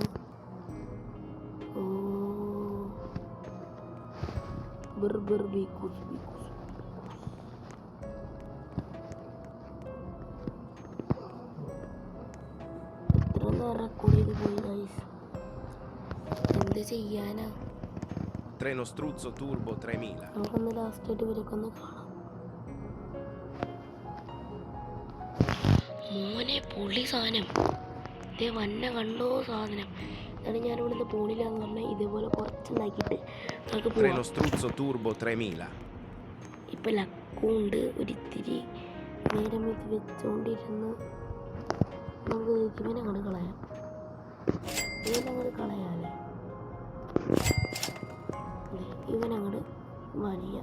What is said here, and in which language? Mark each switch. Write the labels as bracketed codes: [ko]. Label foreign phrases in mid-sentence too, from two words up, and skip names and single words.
[ml] ഓ ബർബർ ബീക്കൂസ് എത്ര നേരം റെക്കോർഡ് ചെയ്ത് പോയി ഗൈസ്, എന്ത് ചെയ്യാനാ. [it] Treno struzzo turbo 3000. [ml] നമുക്കൊന്ന് ലാസ്റ്റായിട്ട് ഇവരൊക്കെ ഒന്ന് കാണാം. മോനെ പൊളി സാധനം, ഇതേ വന്ന കണ്ടോ സാധനം. എന്നാലും ഞാൻ ഇവിടുന്ന് പോണില്ല എന്ന് പറഞ്ഞാൽ ഇതേപോലെ കുറച്ചുണ്ടാക്കിയിട്ട് നമുക്ക് [it] Treno [ml] പോവാം. [it] struzzo turbo 3000. [ml] ഇപ്പം ലക്കും ഉണ്ട്, ഒരിത്തിരി നേരം ഇത് വെച്ചുകൊണ്ടിരുന്ന് നമുക്ക് ഇവനങ്ങോട്ട് കളയാം, കളയാല്ലേ, ഇവനങ്ങോട്ട് വലിയ.